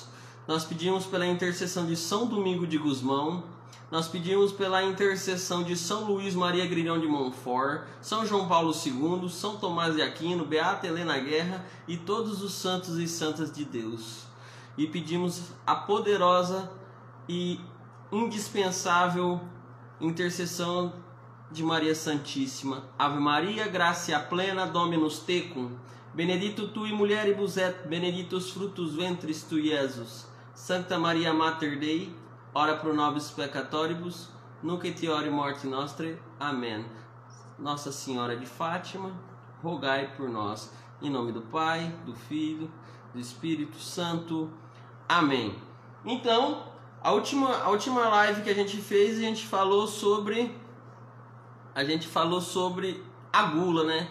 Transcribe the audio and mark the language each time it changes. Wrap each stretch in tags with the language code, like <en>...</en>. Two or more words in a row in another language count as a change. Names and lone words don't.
<pt>Nós pedimos pela intercessão de São Domingo de Gusmão, nós pedimos pela intercessão de São Luís Maria Grilhão de Montfort, São João Paulo II, São Tomás de Aquino, Beata Helena Guerra e todos os santos e santas de Deus. E pedimos a poderosa e indispensável intercessão de Maria Santíssima.</pt> <la>Ave Maria, gratia plena, Dominus tecum, benedicta tui mulieribus et benedictus fructus ventris tui, Iesus. Sancta Maria Mater Dei, ora pro nobis peccatoribus, nunc et hora morte nostre.</la> <pt>Amém. Nossa Senhora de Fátima, rogai por nós. Em nome do Pai, do Filho, do Espírito Santo. Amém. Então, a última live que a gente fez, a gente falou sobre a gula, né?</pt>